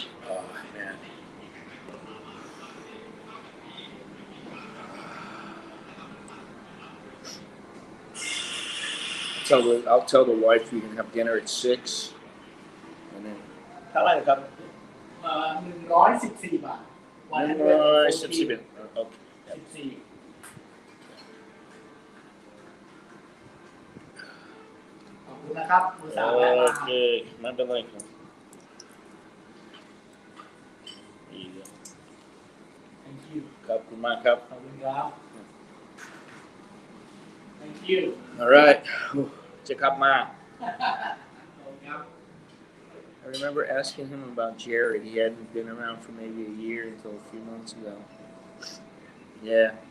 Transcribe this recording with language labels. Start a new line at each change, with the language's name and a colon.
English: Oh man. I'll tell the wife we can have dinner at 6, and then.
Thai: เท่าไหร่ครับ114 บาท114 บาท Okay. 14 ขอบคุณนะครับมือสามโอเคไม่เป็นไรครับดีเลย
English: Thank you
Thai: ขอบคุณมากครับขอบคุณครับ Thank you
English: All right
Thai: จะกลับมา
English: I remember asking him about Jared. He hadn't been around for maybe a year until a few months ago. Yeah.